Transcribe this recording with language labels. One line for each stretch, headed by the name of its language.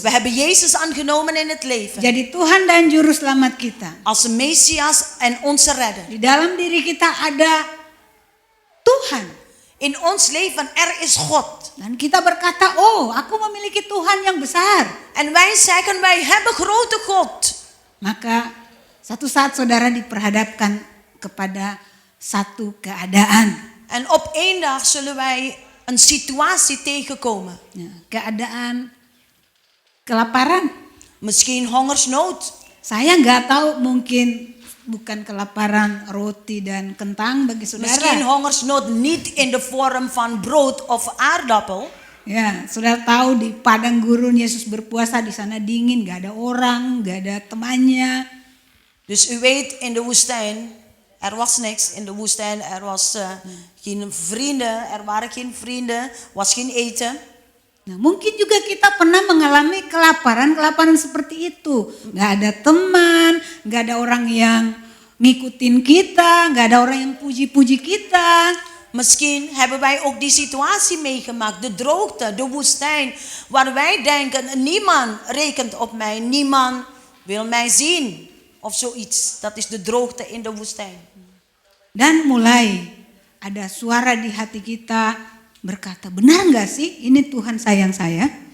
Dutch: we hebben Jezus aangenomen in het leven.
Indonesian: jadi Tuhan dan Juru Selamat kita.
Dutch: Als een Messias en onze redder.
Indonesian: Di dalam diri kita ada Tuhan.
Dutch: In ons leven er is God.
Indonesian: Dan kita berkata, oh aku memiliki Tuhan yang besar.
Dutch: En wij zeggen, wij hebben grote God.
Indonesian: Maka satu saat saudara diperhadapkan kepada satu keadaan.
Dutch: En op één dag zullen wij een situatie tegenkomen.
Indonesian: Ya, keadaan kelaparan.
Dutch: Misschien hongersnood.
Indonesian: Saya nggak tahu, mungkin bukan kelaparan roti dan kentang bagi
Dutch: Misschien
Indonesian: saudara.
Dutch: hongersnood niet in de vorm van brood of aardappel.
Indonesian: Ya, saudara tahu di padang gurun Yesus berpuasa, di sana dingin, nggak ada orang, nggak ada temannya.
Dutch: Dus u weet, in de woestijn, er was niks. In de woestijn, er was geen vrienden, er waren geen vrienden, was geen eten.
Indonesian: Nah, mungkin juga kita pernah mengalami kelaparan seperti itu. Nggak ada teman, nggak ada orang yang ngikutin kita, nggak ada orang yang puji-puji kita.
Dutch: Misschien hebben wij ook die situatie meegemaakt, de droogte, de woestijn, waar wij denken, niemand rekent op mij, niemand wil mij zien of zoiets. Dat is de droogte in de woestijn.
Indonesian: Dan mulai ada suara di hati kita berkata, benar nggak sih ini Tuhan sayang saya?